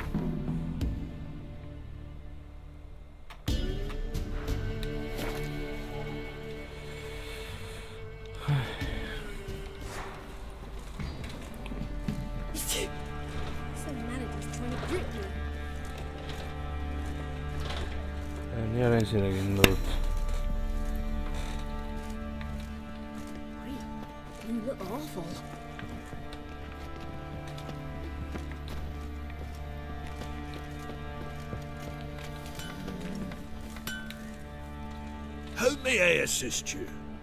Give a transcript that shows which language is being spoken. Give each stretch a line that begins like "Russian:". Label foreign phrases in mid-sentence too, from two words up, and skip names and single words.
English: Some manager's trying to grip me.
Basque: Ni orain egin dut.
English: You look awful. How may I assist you?